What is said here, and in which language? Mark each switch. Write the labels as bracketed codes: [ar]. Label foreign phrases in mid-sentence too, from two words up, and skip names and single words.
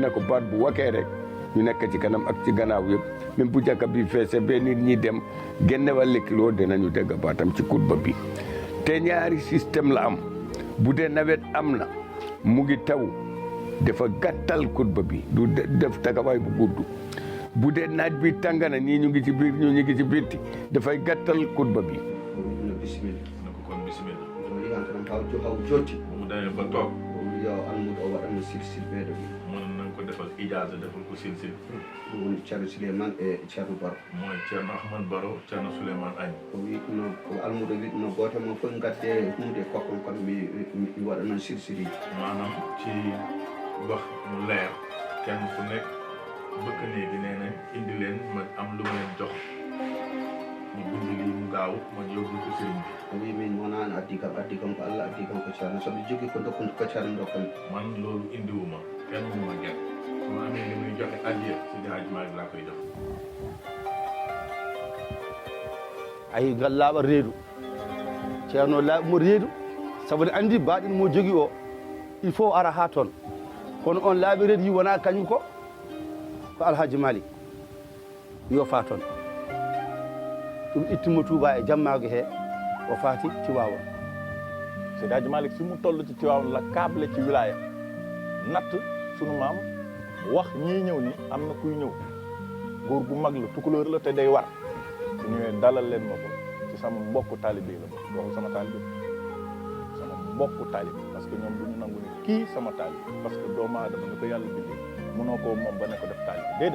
[wo] na ko baat bu wakee rek ñu nekk ci kanam ak ci gannaaw yëpp même bu jàkka bi feese ba nit ñi dem génne wàllu kilo dinañu dégg baatam ci xutba bi te ñaari système la am bu dee nawet am na mu ngi taw dafa gàttal xutba bi du def tagawaay bu gudd bu dee naaj bi tàng na ñii ñu ngi ci biir ñu ngi ci bitti dafay gàttal xutba bi. [ff] no bisimilla [wo] ne ko kon bismillah. [ff] o yiyantanam haw jotti [wo] bu mu demee ba toog [ff] o wi yo almudo o waɗanno silsilɓeɗo ɓi [wo] mën nañ ko defal ijaaza defal ko silsil. [ff] ɗum woni ceerno Souleymane e ceerno Baro [wo] mooy Thierno Ahmad Baro Thierno Souleymane Agne. [ff] o wi no ko almudo wi no goto mo fof gadde hunde kokkon kam mi waɗa noon silsiliji [wo] maanaam ci wax mu leer kenn ku nekk bëkk néeg bi nee nañ indi leen ma am lu ma leen jox ñu bind lii mu gaaw ma yóbbu ko sëriñ bi. [ff] o wi min wonani addi kam ko Allah addi kam ko Ceerno soɓe jogii ko dokkude ko Ceerno dokkan [wo] man loolu indiwuma kenn mu ma gën su ma amee li muy joxe addiya Seydi Hadji Malick laa koy jox [ff] ayi ngal laaɓa reedu Ceerno laaɓimo reedu sabu ne anndi baaɗin mo jogii o [fr] il faut [ff] ara haa toon kono on laaɓi reedu yi wonaa kañum ko Alhaji Malick yo faa toon ɗum ittimo Touba e jammaago hee o faati Tiwaawan [wo] Seydi Hadji Malick fi mu toll ci Tiwaawan la câble ci wilaya natt sunu maam wax ñii ñëw ni am na kuy ñëw góor gu mag la tukulóor la te day war su ñëwee dalal leen ma ko ci sama mbokku taalibe la ma waxu sama taalibe sama mbokku taalibe parce que ñoom du ñu nangu ni kii sama taalibe parce que doomu aadama ni ko yàlla bindee mënoo koo moom ba ne ko def taalibe déedéet